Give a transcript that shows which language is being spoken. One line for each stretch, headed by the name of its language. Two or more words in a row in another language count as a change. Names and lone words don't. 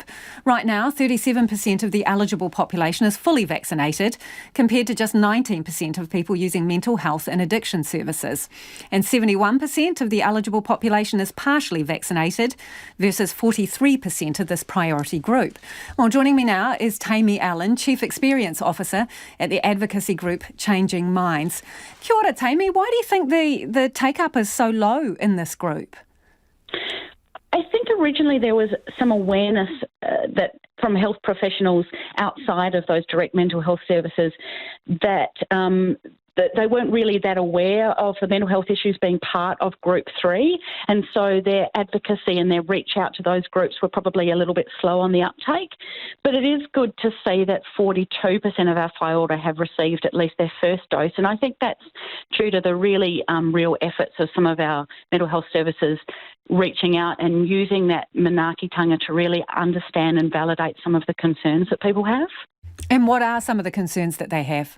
English: Right now, 37% of the eligible population is fully vaccinated, compared to just 19% of people using mental health and addiction services. And 71% of the eligible population is partially vaccinated versus 43% of this priority group. Well, joining me now is Tammy Allen, Chief Experience Officer at the advocacy group Changing Minds.
Māori: Kia ora, Tammy.
English: Why do you think the take-up is so low in this group? I think originally there was some awareness that from health professionals outside of those direct mental health services that they weren't really that aware of the mental health issues being part of Group 3, and so their advocacy and their reach out to those groups were probably a little bit slow on the uptake. But it is good to see that 42% of our
Māori: whai ora
English: have received at least their first dose, and I think that's due to the really real efforts of some of our mental health services reaching out and using that manaakitanga to really understand and validate some of the concerns that people have. And what are some of the concerns that they have?